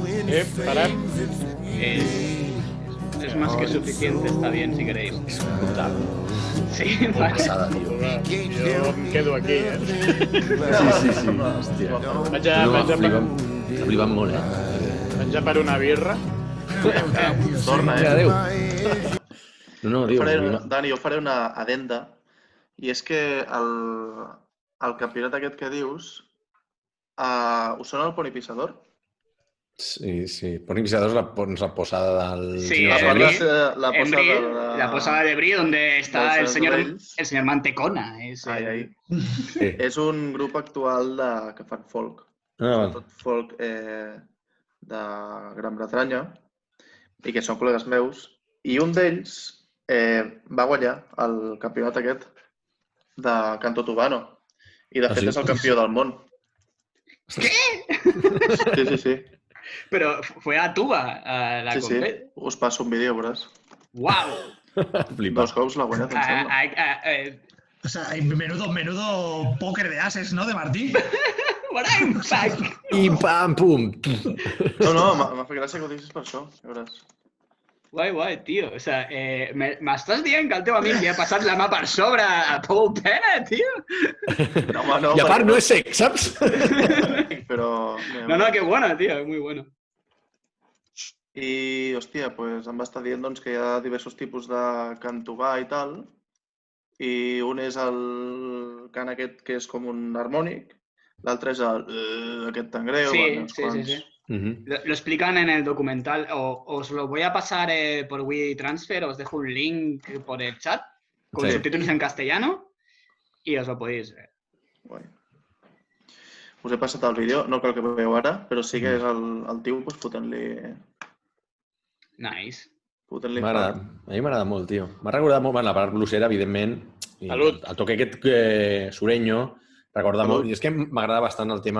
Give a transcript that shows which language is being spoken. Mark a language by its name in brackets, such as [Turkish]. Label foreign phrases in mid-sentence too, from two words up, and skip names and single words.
[Catalan] Parem. [Spanish] Es más que suficiente, está bien, si queréis. [Catalan] És brutal. Sí, Molt vale. passada, tio. Jo em quedo aquí, Sí. Hòstia. S'ha flipat molt, Vaig a per una birra. Torna, Adéu. No, diu. Dani, jo faré una adenda. I és que el campionat aquest que dius, us sona el Pony Pisador? Sí. Pony Pisador és la posada del... [Spanish] Sí, la posada de Brie, donde está el señor Mantecona. Ahí. [Catalan] És un grup actual que fan folk. Tot folk de Gran Bretanya i que són col·legues meus. I un d'ells va guanyar el campionat aquest de Canto Tubano. I de fet és el campió del món. [Spanish] ¿Qué? Sí. Pero fue a Tuba a la competición. Sí. [Catalan] Us passo un vídeo, veuràs. ¡Wow! Dos cops l'ha guanyat, em sembla. [Spanish] O sea, menudo póker de ases, ¿no? De Martí. [Catalan] I pam, pum. No, m'ha fet gràcia que ho diguis per això, veuràs. Guai, tio. O sea, m'estàs dient que el teu amic li ha passat la mà per sobre a Paul Pena, tio? No, I a part no és sec, saps? Però... [Spanish] No, que bueno, tio, muy bueno. [Catalan] I, hòstia, pues em va estar dient doncs, que hi ha diversos tipus de cant tubà i tal, i un és el cant aquest que és com un harmònic, l'altre és aquest tan greu. Sí. [Spanish] Lo explican en el documental. Os lo voy a pasar por WeTransfer, os dejo un link por el chat con subtítulos en castellano y os lo podéis ver. [Catalan] Guai. Us he passat el vídeo, no cal que veieu ara, però sí que és el tio pues, fotent-li... Nice. A mi m'agrada molt, tio. M'ha recordat molt la part bluesera, evidentment. Salut. [Spanish] El toque [Catalan] aquest sureño recorda molt. I és que m'agrada bastant el tema...